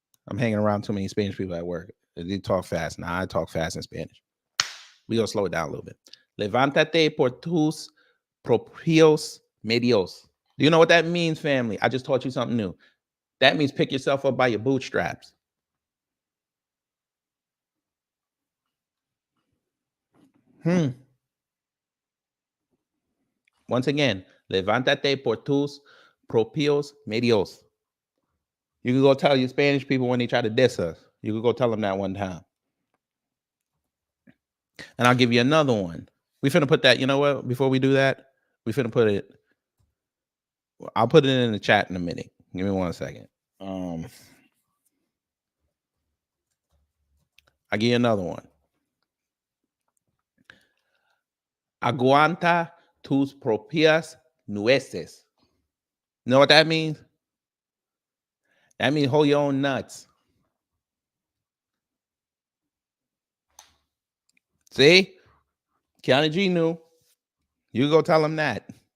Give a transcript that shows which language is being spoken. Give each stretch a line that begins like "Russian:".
English: I'm hanging around too many Spanish people at work. They talk fast. Now I talk fast in Spanish. We gonna slow it down a little bit.
Spanish: Levántate por tus propios medios.
English: Do you know what that means, family? I just taught you something new. That means pick yourself up by your bootstraps. Once again,
Spanish: levántate por tus propios medios.
English: You can go tell your Spanish people when they try to diss us. You can go tell them that one time. And I'll give you another one. We finna put that, you know what? Before we do that, we finna put it. I'll put it in the chat in a minute. Give me 1 second. I'll give you another one.
Spanish: Aguanta tus propias nueces.
English: You know what that means? That means hold your own nuts. See? Keanu G knew. You go tell him that.